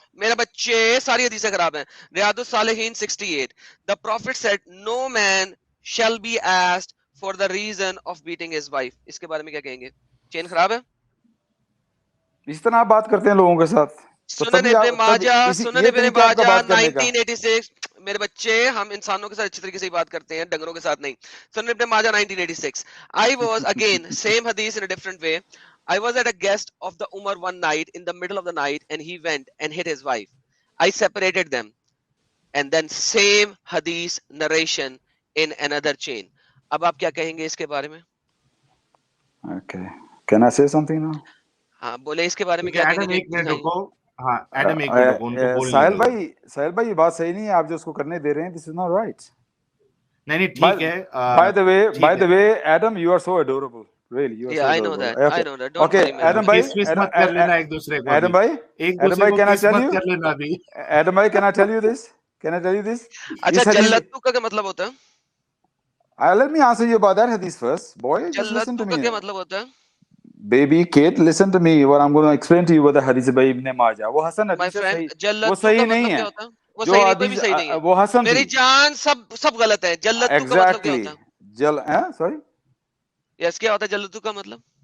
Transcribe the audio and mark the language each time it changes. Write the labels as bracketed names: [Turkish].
[Urdu] میرے بچے ساری حدیثیں خراب ہیں. ریاض الصالحین 68. [English] The prophet said no man shall be asked for the reason of beating his wife. [Urdu] اس کے بارے میں کیا کہیں گے, چین خراب ہے. اس طرح آپ بات کرتے ہیں لوگوں کے ساتھ. سنن ابن ماجہ 1986. میرے بچے ہم انسانوں کے ساتھ اچھی طریقے سے بات کرتے ہیں, ڈنگروں کے ساتھ نہیں. سنن ابن ماجہ 1986. [English] I was again same hadith in a different way. I was at a guest of the Umar one night in the middle of the night, and he went and hit his wife. I separated them, and then same hadith narration in another chain. [Urdu] اب آپ کیا کہیں گے اس کے بارے میں؟ [English] Okay. Can I say something now? [Urdu] ہاں بولے, اس کے بارے میں کیا کہیں گے. ایک منٹ رکو. ہاں ایڈم ایک منٹ رکو, ان کو بولنے دو. ساحل بھائی یہ بات صحیح نہیں ہے, آپ جو اس کو کرنے دے رہے ہیں, [English] this is not right. [Urdu] نہیں ٹھیک ہے. [English] By the way, Adam, you are so adorable. Really, you are so adorable. I know that. Don't worry. [Urdu] Adam bhai, مت کر لینا ایک دوسرے کو. [English] Adam bhai, can I tell you? [Urdu] کر لینا ابھی. [English] Adam bhai, can I tell you this? [Urdu] اچھا جلتو کا کیا مطلب ہوتا ہے؟ [English] Let me answer you about that hadith first. Boy, just listen to me. [Urdu] جلتو کا کیا مطلب ہوتا ہے؟ [English] Baby kid, listen to me. What I'm going to explain to you about the hadith by Ibn Majah. [Urdu] وہ حسن حدیث ہے, وہ صحیح نہیں ہے. وہ صحیح نہیں ہے. وہ حسن میری جان سب غلط ہے. جلتو کا مطلب کیا ہوتا ہے؟ [English] Sorry? [Urdu] یس, کیا ہوتا ہے جلتو کا مطلب؟